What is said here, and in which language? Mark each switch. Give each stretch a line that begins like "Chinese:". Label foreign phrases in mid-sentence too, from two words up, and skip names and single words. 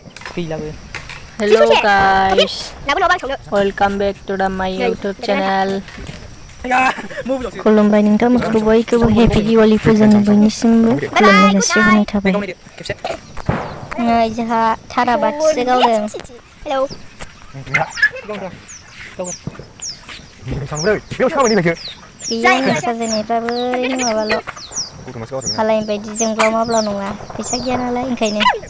English: Hello guys, welcome back to my YouTube channel.
Bodo: खुलुमबाय नोंथांमोनखौ बयखौबो हेपि दिवाली फुजानि बयनिसिमबो खुलुमनाय जासिहरनाय थाबाय। नै जोंहा थारा बाथिसो गावदों। गैया नै साजायनायफ्राबो ओरैनो माबाल' हालायनि बायदि जोंब्लाव माब्लाव नङा, फैसा गैया नालाय ओंखायनो।